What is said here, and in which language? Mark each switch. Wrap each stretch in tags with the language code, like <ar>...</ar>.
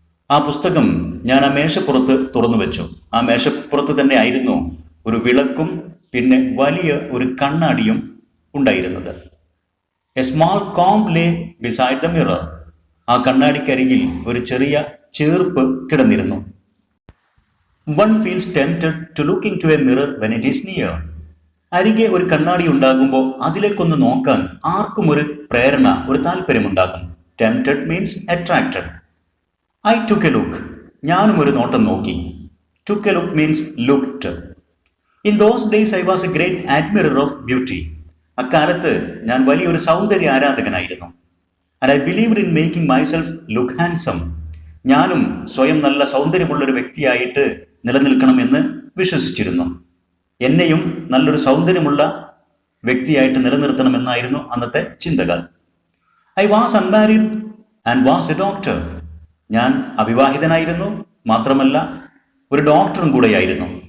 <ml>ആ പുസ്തകം ഞാൻ ആ മേശപ്പുറത്ത് തുറന്നു വെച്ചു. ആ മേശപ്പുറത്ത് തന്നെ ആയിരുന്നു ഒരു വിളക്കും പിന്നെ വലിയ ഒരു കണ്ണാടിയും ഉണ്ടായിരുന്നത്.</ml> <en>A small comb lay beside the mirror.</en> <ml>ആ കണ്ണാടിക്കരികിൽ ഒരു ചെറിയ Cherpu കിടന്നിരുന്നു.</ml> <en>One feels tempted to look into a mirror when it is near.</en> <ml>അരികെ ഒരു കണ്ണാടി ഉണ്ടാകുമ്പോൾ അതിലേക്കൊന്ന് നോക്കാൻ ആർക്കും ഒരു പ്രേരണ, ഒരു താല്പര്യമുണ്ടാകും.</ml> <en>Tempted means attracted. I took a look.</en> <ml>ഞാനും ഒരു നോട്ടം നോക്കി.</ml> <en>Took a look means looked. In those days I was a great admirer of beauty.</en> <ml>അക്കാലത്ത് ഞാൻ വലിയൊരു സൗന്ദര്യ ആരാധകനായിരുന്നു.</ml> <en>And I believed in making myself look handsome.</en> <ml>ഞാനും സ്വയം നല്ല സൗന്ദര്യമുള്ളൊരു വ്യക്തിയായിട്ട് നിലനിൽക്കണമെന്ന് വിശ്വസിച്ചിരുന്നു. എന്നെയും നല്ലൊരു സൗന്ദര്യമുള്ള വ്യക്തിയായിട്ട് നിലനിർത്തണമെന്നായിരുന്നു അന്നത്തെ ചിന്തകൾ.</ml> <en>I was unmarried and was a doctor.</en> <ml>ഞാൻ അവിവാഹിതനായിരുന്നു, മാത്രമല്ല ഒരു ഡോക്ടറും കൂടെയായിരുന്നു.</ml>